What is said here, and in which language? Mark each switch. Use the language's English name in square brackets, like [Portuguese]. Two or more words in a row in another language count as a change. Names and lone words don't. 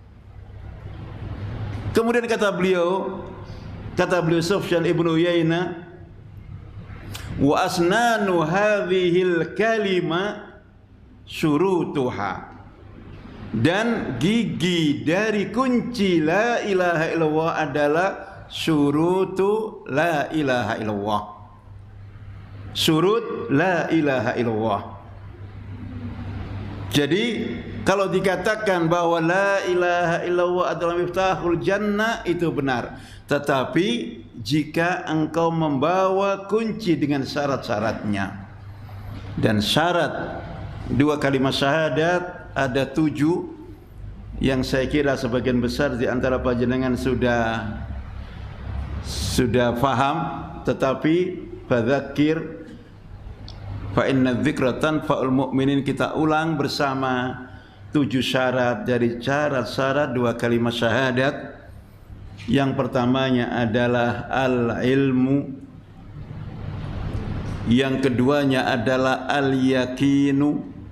[Indonesian] Kemudian kata beliau Sufyan ibnu Uyainah, [Arabic] وأسنان هذه الكلمة شروطها. [Indonesian] Dan gigi dari kunci [Arabic] لا إله إلا الله [Indonesian] adalah [Arabic] شروط لا إله إلا الله. شروط لا إله إلا الله. [Indonesian] Jadi kalau dikatakan bahwa [Arabic] لا إله إلا الله [Indonesian] adalah [Arabic] مفتاح الجنة, [Indonesian] itu benar. Tetapi jika engkau membawa kunci dengan syarat-syaratnya, dan syarat dua kalimat syahadat ada 7 yang saya kira sebagian besar di antara panjenengan sudah faham, tetapi [Arabic] فذكر فإن الذكرى تنفع المؤمنين, [Indonesian] kita ulang bersama 7 syarat dari syarat-syarat dua kalimat syahadat. Yang pertamanya adalah al-ilmu, yang keduanya adalah al-yakinu,